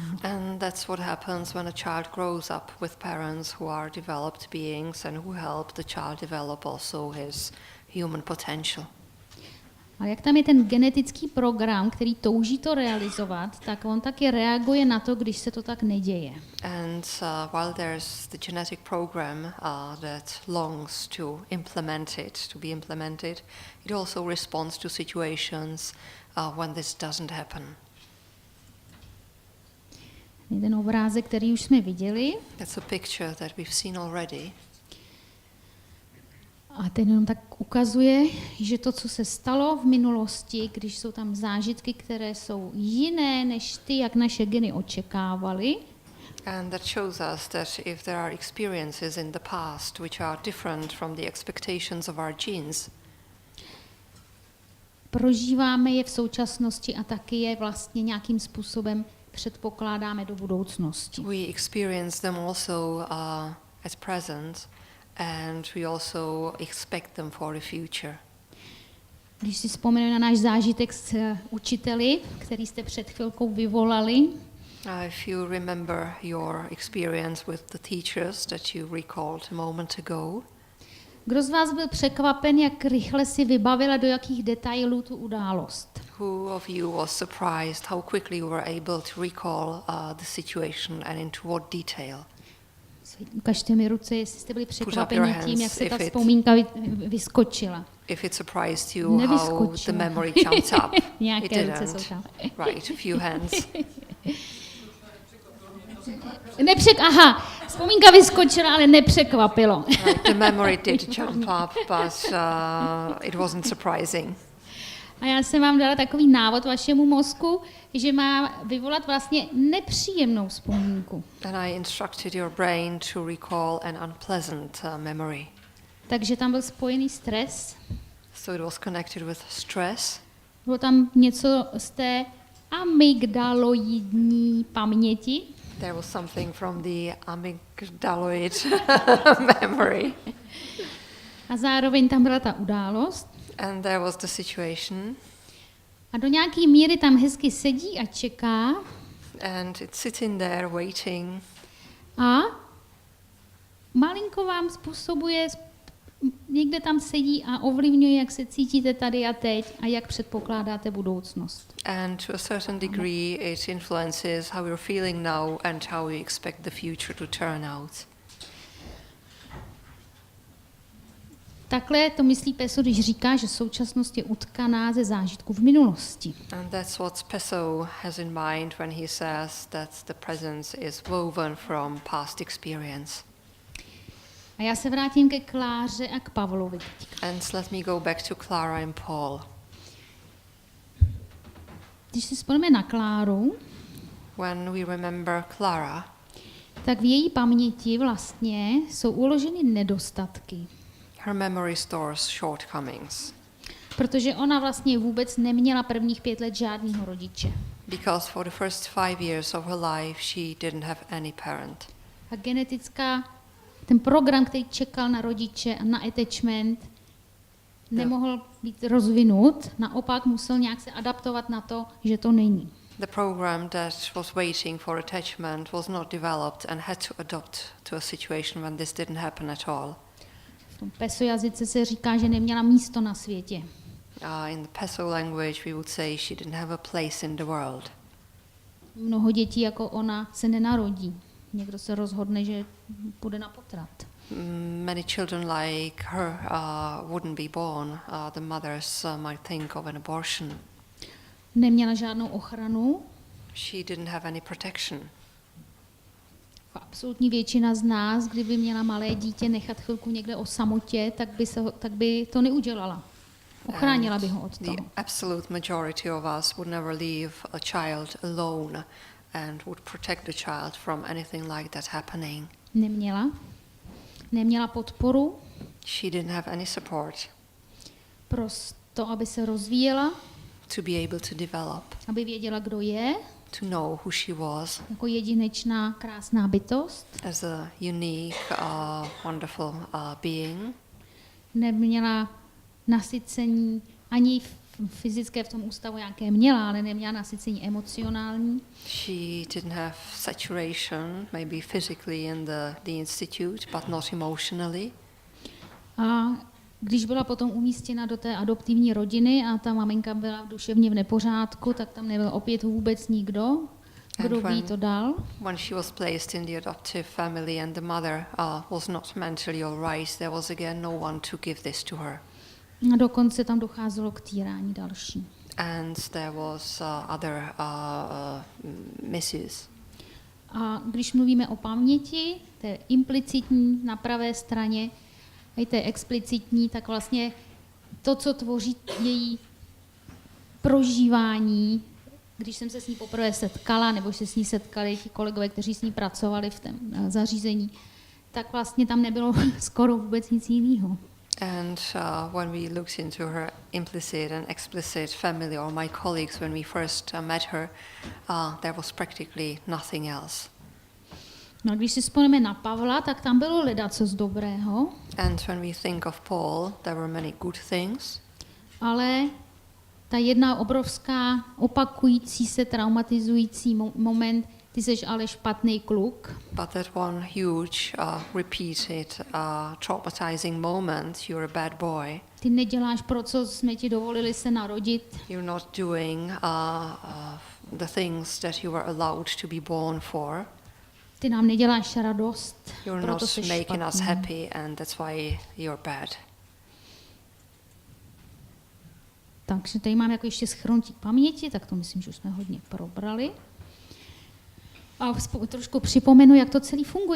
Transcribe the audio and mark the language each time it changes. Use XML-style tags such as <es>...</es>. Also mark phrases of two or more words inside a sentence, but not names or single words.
<en>And that's what happens when a child grows up with parents who are developed beings and who help the child develop also his human potential.</en> <cs>Ale jak tam je ten genetický program, který touží to realizovat, tak on taky reaguje na to, když se to tak neděje.</cs> <en>And while there's the genetic program that longs to implement it, to be implemented, it also responds to situations when this doesn't happen.</en> <cs>Ten obrázek, který už jsme viděli,</cs> <en>That's a picture that we've seen already.</en> <cs>A ten jenom tak ukazuje, že to, co se stalo v minulosti, když jsou tam zážitky, které jsou jiné než ty, jak naše geny očekávaly,</cs> <en>And that shows us that if there are experiences in the past which are different from the expectations of our genes,</en> <cs>prožíváme je v současnosti a taky je vlastně nějakým způsobem předpokládáme do budoucnosti.</cs> <en>we experience them also at present, and we also expect them for the future.</en> <cs>Když si vzpomeneme na náš zážitek s učiteli, který jste před chvilkou vyvolali,</cs> <en>If you remember your experience with the teachers that you recalled a moment ago,</en> <cs>kdo z vás byl překvapen, jak rychle si vybavila do jakých detailů tu událost?</cs> <en>who of you was surprised how quickly you were able to recall the situation and into what detail?</en> <cs>Ukažte mi ruce, jestli jste byli</cs> <en>up your</en> <cs>překvapeni</cs> <en>hands</en> <cs>tím, jak se ta</cs> <en>if it-</en> <cs>vzpomínka vyskočila.</cs> <en>If it surprised you how the</en> <cs>Nevyskočila.</cs> <en>memory jumped up, it</en> <cs>Nějaké ruce</cs> <en>didn't.</en> <cs>jsou tam.</cs> <en>Right, a few hands.</en> <cs>Aha, vzpomínka vyskočila, ale nepřekvapilo.</cs> <en>Right, the memory did jump up, but it wasn't surprising.</en> <cs>A já jsem vám dala takový návod vašemu mozku, že má vyvolat vlastně nepříjemnou vzpomínku.</cs> <en>And I instructed your brain to recall an unpleasant memory.</en> <cs>Takže tam byl spojený stres,</cs> <en>So it was connected with stress.</en> <cs>bylo tam něco z té amygdaloidní paměti.</cs> <en>There was something from the amygdaloid memory.</en> <cs>A zároveň tam byla ta událost.</cs> <en>And there was the situation.</en> <cs>A do nějaké míry tam hezky sedí a čeká.</cs> <en>And it's sitting there waiting.</en> <cs>A malinko vám způsobuje, někde tam sedí a ovlivňuje, jak se cítíte tady a teď a jak předpokládáte budoucnost.</cs> <en>And to a certain degree, it influences how you're feeling now and how you expect the future to turn out.</en> <cs>Takhle to myslí Pesso, když říká, že současnost je utkaná ze zážitků v minulosti.</cs> <en>And that's what Pesso has in mind when he says that the present is woven from past experience.</en> <cs>A já se vrátím ke Kláře a k Pavlovi teďka.</cs> <en>And let me go back to Clara and Paul.</en> <cs>Když si vzpomeneme na Kláru,</cs> <en>When we remember Clara,</en> <cs>tak v její paměti vlastně jsou uloženy nedostatky.</cs> <en>her memory stores shortcomings.</en> <cs>Protože ona vlastně vůbec neměla prvních 5 let žádného rodiče.</cs> <en>Because for the first 5 years of her life, she didn't have any parent.</en> <cs>A ten program, který čekal na rodiče a na attachment, nemohl být rozvinut, naopak musel nějak se adaptovat na to, že to není.</cs> <en>The program that was waiting for attachment was not developed and had to adapt to a situation when this didn't happen at all.</en> <cs>V tom Pesso jazyce se říká, že neměla místo na světě.</cs> <en>In the Pesso language, we would say she didn't have a place in the world.</en> <cs>Mnoho dětí jako ona se nenarodí. Někdo se rozhodne, že půjde na potrat.</cs> <en>Many children like her wouldn't be born. The mothers might think of an abortion.</en> <cs>Neměla žádnou ochranu.</cs> <en>She didn't have any protection.</en> <cs>Absolutní většina z nás, kdyby měla malé dítě nechat chvilku někde o samotě, tak by to neudělala. Ochránila by ho od toho.</cs> <en>The absolute majority of us would never leave a child alone and would protect the child from anything like that happening.</en> <cs>Neměla podporu.</cs> <en>She didn't have any support</en> <cs>Prosto, aby se rozvíjela,</cs> <en>to be able to develop,</en> <cs>aby věděla, kdo je,</cs> <en>to know who she was</en> <cs>jako jedinečná, krásná bytost.</cs> <en>as a unique, wonderful being.</en> <cs>Neměla nasycení ani fyzické v tom ústavu, jaké měla, ale neměla nasycení emocionální.</cs> <en>She didn't have saturation, maybe physically in the institute, but not emotionally.</en> <cs>A když byla potom umístěna do té adoptivní rodiny a ta maminka byla duševně v nepořádku, tak tam nebyl opět vůbec nikdo, kdo by jí to dal.</cs> <en>When she was placed in the adoptive family and the mother was not mentally all right, there was again no one to give this to her.</en> <cs>A dokonce tam docházelo k týrání další.</cs> <en>And there was other misuse.</en> <cs>A když mluvíme o paměti, té implicitní na pravé straně, a to je explicitní, tak vlastně to, co tvoří její prožívání, když jsem se s ní poprvé setkala, nebo se s ní setkali ti kolegové, kteří s ní pracovali v tom zařízení, tak vlastně tam nebylo skoro vůbec nic jiného.</cs> <en>And when we looked into her implicit and explicit family, or my colleagues, when we first met her, there was practically nothing else.</en> <cs>No a když si vzpomeneme na Pavla, tak tam bylo ledacos dobrého.</cs> <en>And when we think of Paul, there were many good things.</en> <cs>Ale ta jedna obrovská opakující se traumatizující moment, ty seš ale špatný kluk.</cs> <en>But that one huge, repeated, traumatizing moment, you're a bad boy.</en> <cs>Ty neděláš, pro co jsme ti dovolili se narodit.</cs> <en>You're not doing the things that you were allowed to be born for.</en> <cs>Ty nám neděláš radost,</cs> <en>You're</en> <cs>proto</cs> <en>not</en> <cs>seš</cs> <en>making us</en> <cs>špatný.</cs> <en>happy, and that's why you're bad.</en> <cs>Takže tady mám jako ještě shrnutí paměti, tak to myslím, že už jsme hodně probrali. A trošku připomenu, jak to celý funguje.</cs>